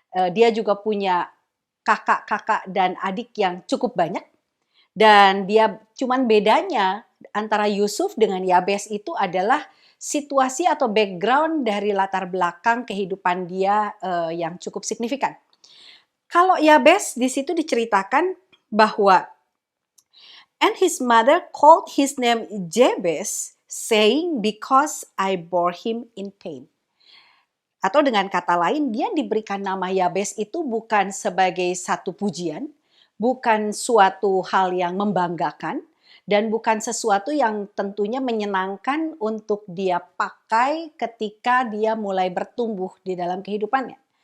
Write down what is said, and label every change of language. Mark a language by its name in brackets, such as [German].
[Indonesian] Dia juga punya kakak-kakak dan adik yang cukup banyak. Dan dia cuman bedanya antara Yusuf dengan Yabes itu adalah situasi atau background dari latar belakang kehidupan dia yang cukup signifikan. Kalau Yabes di situ diceritakan bahwa [English] and his mother called his name Jabez, saying, "Because I bore him in pain." [Indonesian] Atau dengan kata lain, dia diberikan nama Yabes itu bukan sebagai satu pujian, bukan suatu hal yang membanggakan, dan bukan sesuatu yang tentunya menyenangkan untuk dia pakai ketika dia mulai bertumbuh di dalam kehidupannya.